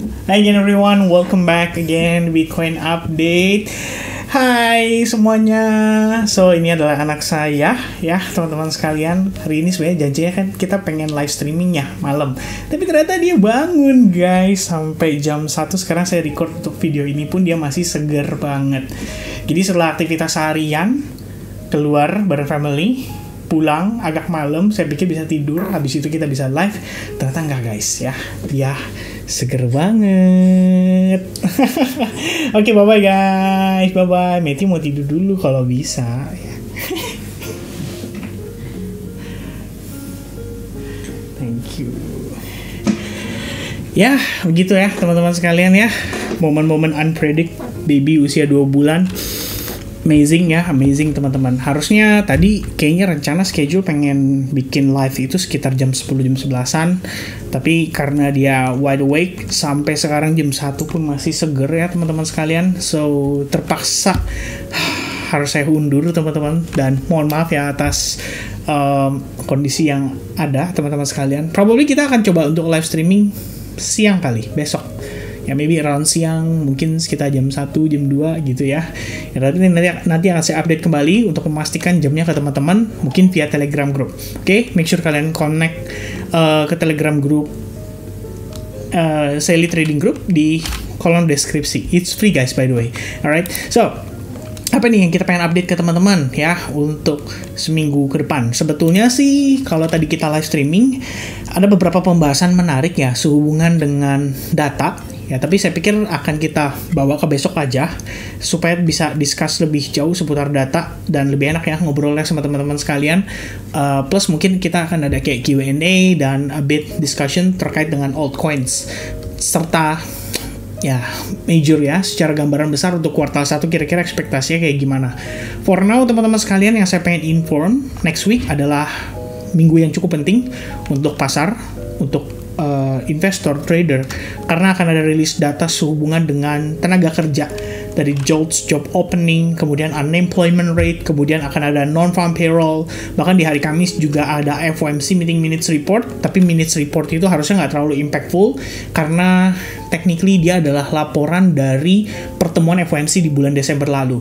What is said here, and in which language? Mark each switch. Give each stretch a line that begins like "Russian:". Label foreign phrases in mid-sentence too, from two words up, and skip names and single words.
English: Hi again everyone, welcome back again Bitcoin Update.
Indonesian: Hai semuanya. So ini adalah anak saya ya teman-teman sekalian. Hari ini sebenarnya janjinya kan kita pengen
English: live streaming
Indonesian: ya malam. Tapi ternyata dia bangun guys sampai jam 1. Sekarang saya record untuk video ini pun dia masih seger banget. Jadi setelah aktivitas harian keluar bareng family, pulang agak malam, saya pikir bisa tidur, habis itu kita bisa live. Ternyata enggak guys ya. Dia seger banget. Oke,
English: bye-bye guys. Bye-bye.
Indonesian: Meti mau tidur dulu kalau bisa.
English: Thank you.
Indonesian: Ya, begitu ya teman-teman sekalian ya. Momen-momen
English: unpredict baby
Indonesian: usia 2 bulan. Amazing ya, amazing teman-teman. Harusnya tadi kayaknya rencana schedule pengen bikin live itu sekitar jam 10, jam 11-an. Tapi karena dia
English: wide awake,
Indonesian: sampai sekarang jam 1 pun masih seger ya teman-teman sekalian. So, terpaksa harus saya undur teman-teman. Dan mohon maaf ya atas kondisi yang ada teman-teman sekalian. Probably kita akan coba untuk
English: live streaming
Indonesian: siang kali, besok. Ya
English: maybe around
Indonesian: siang, mungkin sekitar jam 1, jam 2 gitu ya. Tapi nanti akan saya update kembali untuk memastikan jamnya ke teman-teman, mungkin via Telegram group. Oke,
English: make sure
Indonesian: kalian connect ke Telegram group Sally Trading Group di kolom deskripsi.
English: It's free guys by the way. Alright, so
Indonesian: apa nih yang kita pengen update ke teman-teman ya untuk seminggu ke depan? Sebetulnya sih kalau tadi kita
English: live streaming
Indonesian: ada beberapa pembahasan menarik ya sehubungan dengan data. Ya, tapi saya pikir akan kita bawa ke besok aja supaya bisa discuss lebih jauh seputar data dan lebih enak ya ngobrolnya sama teman-teman sekalian. Plus mungkin kita akan ada kayak Q&A dan
English: a bit discussion
Indonesian: terkait dengan altcoins serta ya major ya secara gambaran besar untuk kuartal 1 kira-kira ekspektasinya kayak gimana.
English: For now
Indonesian: teman-teman sekalian yang saya pengen
English: inform next week
Indonesian: adalah minggu yang cukup penting untuk pasar, untuk investor, trader, karena akan ada rilis data sehubungan dengan tenaga kerja dari JOLTS,
English: job opening,
Indonesian: kemudian
English: unemployment rate,
Indonesian: kemudian akan ada
English: non-farm payroll,
Indonesian: bahkan di hari Kamis juga ada FOMC
English: meeting minutes report,
Indonesian: tapi
English: minutes report
Indonesian: itu harusnya nggak terlalu impactful karena technically dia adalah laporan dari pertemuan FOMC di bulan Desember lalu.